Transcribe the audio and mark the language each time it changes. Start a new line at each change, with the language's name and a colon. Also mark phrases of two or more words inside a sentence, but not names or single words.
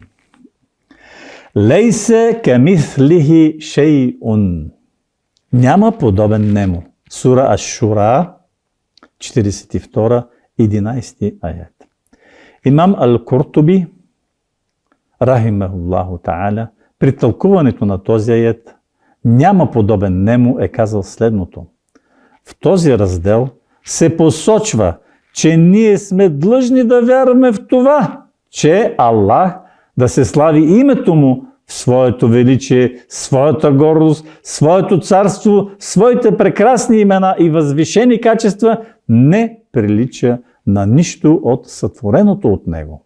Arabic: ليس كمثله شيء.
Bulgarian: Няма подобен нему. Сура Аш-Шура, 42, 11 аят. Имам Ал-Куртуби,
Arabic: رحمه الله تعالى,
Bulgarian: при тълкуването на този аят няма подобен нему е казал следното. В този раздел се посочва, че ние сме длъжни да вярваме в това, че Аллах да се слави името му в своето величие, своята гордост, своето царство, своите прекрасни имена и възвишени качества не прилича на нищо от сътвореното от него.